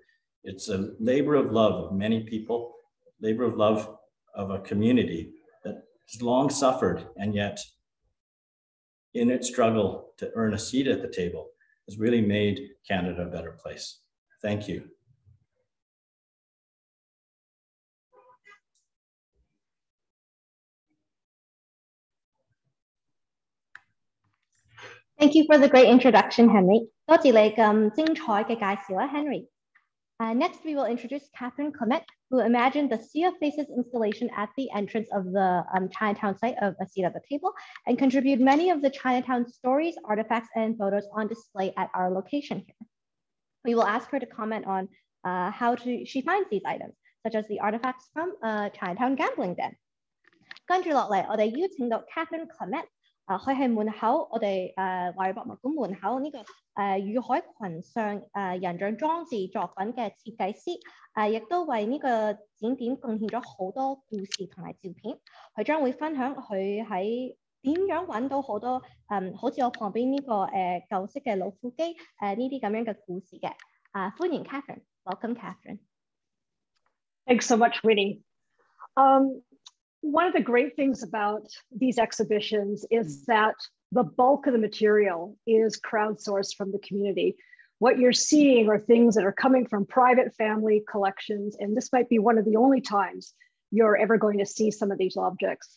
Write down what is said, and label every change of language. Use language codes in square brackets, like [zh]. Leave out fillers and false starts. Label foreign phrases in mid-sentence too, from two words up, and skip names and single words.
[en] It's a labor of love of many people, labor of love of a community that has long suffered and yet in its struggle to earn a seat at the table has really made Canada a better place. Thank you. Thank you for the great introduction, Henry. [yue] 多謝你咁精彩嘅介紹啊 Henry. [en] Next, we will introduce Catherine Clement, who imagined the Sea of Faces installation at the entrance of the Chinatown site of A Seat at the Table and contributed many of the Chinatown stories, artifacts, and photos on display at our location here. We will ask her to comment on how she finds these items, such as the artifacts from Chinatown gambling den. [yue] 跟住落嚟，我哋邀請到 Catherine Clement。佢係門口，我哋華裔博物館門口呢個雨海群上人像裝置作品嘅設計師，亦都為呢個展點貢獻咗好多故事同埋照片。佢將會分享佢喺點樣揾到好多好似我旁邊呢個舊式嘅老虎機呢啲咁樣嘅故事嘅。歡迎 Catherine，welcome Catherine。 [en] Thanks so much, Winnie. One of the great things about these exhibitions is that the bulk of the material is crowdsourced from the community. What you're seeing are things that are coming from private family collections, and this might be one of the only times you're ever going to see some of these objects.